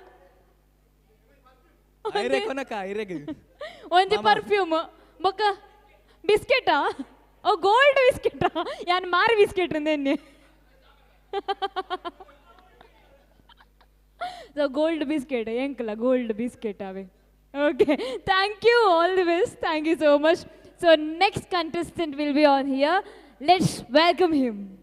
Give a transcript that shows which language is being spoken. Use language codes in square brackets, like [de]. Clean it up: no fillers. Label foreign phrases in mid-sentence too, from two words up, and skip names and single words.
[tcy] ಐರೆ ಕೊನಕ ಐರೆಗೆ ಒಂಜಿ ಪರ್ಫ್ಯೂಮ್ ಬೊಕ್ಕ ಬಿಸ್ಕೆಟಾ ಓ [en] gold biscuita [tcy] ಯಾನ್ ಮಾರಿ ಬಿಸ್ಕೆಟ್ ನೆನ್ನೆ. ಸೊ [en] gold biscuit [tcy] ಎಂಕಲ [en] gold biscuit [tcy] ಅವೆ. [en] Okay, thank you, all the best. Thank you so much. So next contestant will be on here. Let's welcome him.